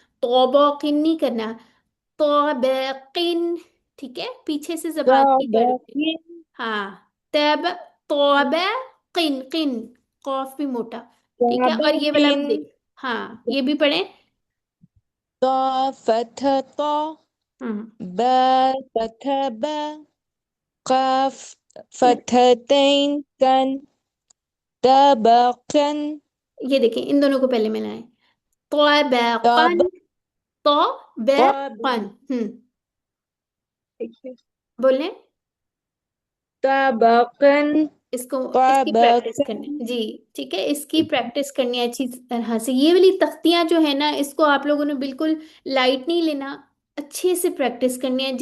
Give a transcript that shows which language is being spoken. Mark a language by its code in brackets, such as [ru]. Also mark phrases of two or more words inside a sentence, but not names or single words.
[hi] तौबकिन नहीं करना, तौबकिन। ठीक है, पीछे से जबान की जड़ उठे। तबकिन हाँ, तब, तौबकिन, किन, कॉफ भी मोटा। ठीक है, और ये वाला भी तबकिन देख। हाँ, ये भी पढ़े। [ar] ता فتح طا हम्म با فتح با قاف فتحتين كن तबकिन [hi] ये देखें, इन दोनों को पहले मिलाएं। तब तौबकन। तौबकन। तब बोलें। तबकन इसको, इसकी प्रैक्टिस तबकिन करनी जी। ठीक है, इसकी प्रैक्टिस करनी है अच्छी तरह से। ये वाली तख्तियां जो है ना, इसको आप लोगों ने बिल्कुल लाइट नहीं लेना, अच्छे से प्रैक्टिस करनी है।